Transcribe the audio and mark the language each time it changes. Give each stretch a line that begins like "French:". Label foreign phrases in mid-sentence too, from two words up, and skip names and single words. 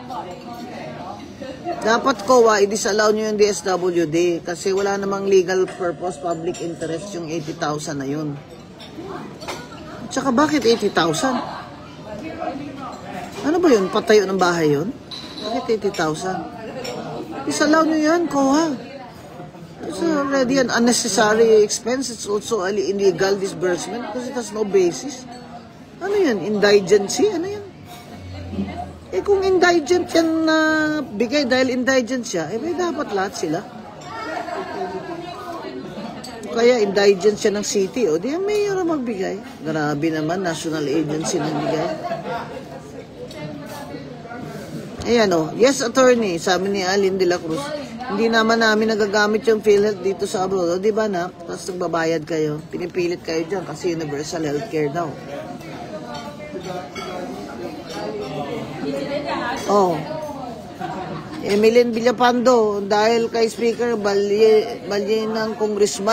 Filipino: Dapat COA, i-disallow nyo yung DSWD kasi wala namang
English: legal purpose, public interest
Filipino: yung 80,000 na yun. Tsaka bakit 80,000? Ano ba yun? Patayo ng bahay yun? Bakit 80,000? Disallow nyo yan, COA.
English: It's already an unnecessary expense. It's also an illegal disbursement because it has no basis.
Filipino: Ano yan? Indigency? Ano yan? Kung indigent yan na bigay dahil indigent siya, may dapat lahat sila. Kaya indigent siya ng city, o di ang mayor ang magbigay. Grabe naman,
English: national agency
Filipino: na bigay. Ayan o,
English: yes attorney,
Filipino: sabi ni Alin de la Cruz. Hindi naman namin nagagamit yung PhilHealth dito sa abroad. O, di ba na? Tapos nagbabayad kayo. Pinipilit kayo dyan kasi
English: universal healthcare
Filipino: daw. Oh. Emilien Villapando, dahil kay Speaker Balye ng congressman.